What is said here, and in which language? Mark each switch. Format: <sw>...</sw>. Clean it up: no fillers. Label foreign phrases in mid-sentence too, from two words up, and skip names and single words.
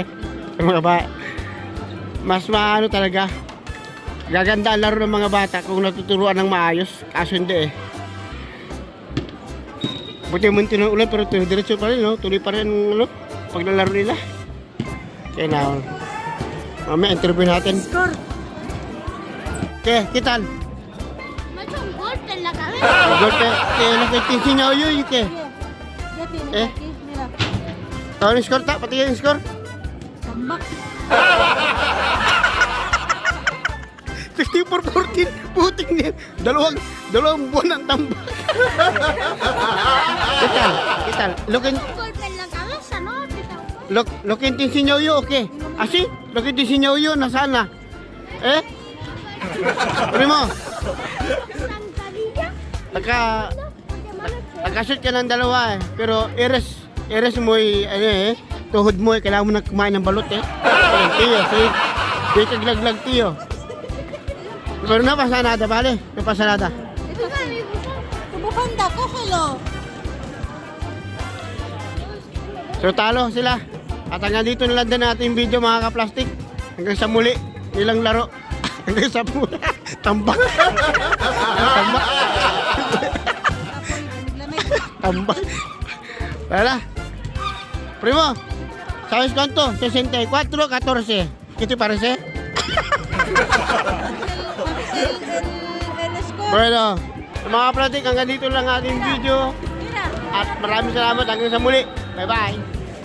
<tl>Yung mga ba, mas maano talaga. Gaganda ang laro ng mga bata kung natuturuan ng maayos. Kaso hindi eh. Buti munti ng ulan pero diretso pa rin, no? Tuloy pa rin, ano, paglalaro nila. Kaya na, mamaya interview natin. Score.</tl> <es>¿Qué tal? Me ha hecho un golpe en la cabeza. El golpe que lo que te enseñado yo y qué. Ya tienes ¿Eh? aquí, mira.</es> <tl>¿Tahu yung score ta? Pati yung score? Tambak. 64-14. Puting niya. Dalawang buwan ng tambak.</tl> <es>¿Qué tal? Lo que, Un golpe en la cabeza, ¿no? lo que te enseñado yo o qué? ¿Así? Lo que te enseñado yo, nasaan na? Eh? Primo, Zancadilla.</es> <tl>nagkashoot ka ng dalawa eh.</tl> <es>Pero eres muy,</es> <tl>ano eh, tuhod mo eh, kailangan mo na kumain ng balot eh. Ayan, tiyo, sige kaglaglag tiyo.</tl> <es>Pero no pasa nada, vale? No pasa nada.</es> <tl>Ito na, may</tl> <es>Tu bufanda, cógelo.</es> <tl>So talo sila. At hanggang dito na lang din natin video, mga kaplastik. Hanggang sa muli, nilang laro. Hanggang sa muli. Tambak. Tambak. Tambak. Wala.</tl> <es>Primo, ¿sabes cuánto? 64-14. ¿Qué te parece? El score. Bueno,</es> <tl>mga pratik, hanggang dito lang ating video. At maraming salamat hanggang sa muli. Bye-bye.</tl>